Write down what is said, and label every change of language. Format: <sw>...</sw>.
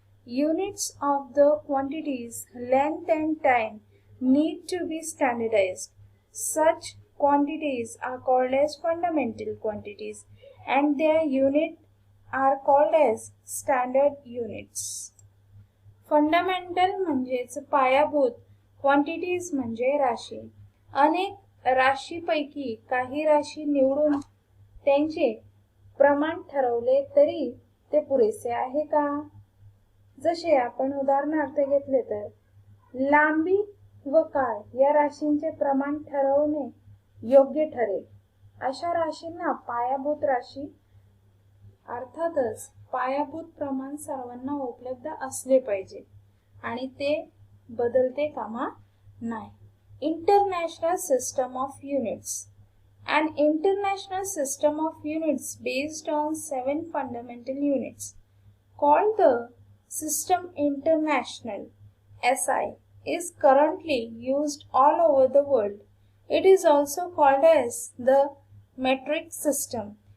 <en>Units of the quantities length and time need to be standardized. Such quantities are called as fundamental quantities and their unit are called as standard units.</en> <mr>Fundamental म्हणजेच पायाभूत, quantities म्हणजे राशी. अनेक राशीपैकी काही राशी निवडून त्यांचे प्रमाण ठरवले तरी ते पुरेसे आहे का? जसे आपण उदाहरणार्थ घेतले तर लांबी व काळ या राशींचे प्रमाण ठरवणे योग्य ठरेल. अशा राशींना पायाभूत राशी. अर्थातच पायाभूत प्रमाण सर्वांना उपलब्ध असले पाहिजे आणि ते बदलते कामा नाही.</mr> <en>International system of units. An international system of units based on 7 fundamental units called the System International (SI) is currently used all over the world. It is also called as the metric system.</en>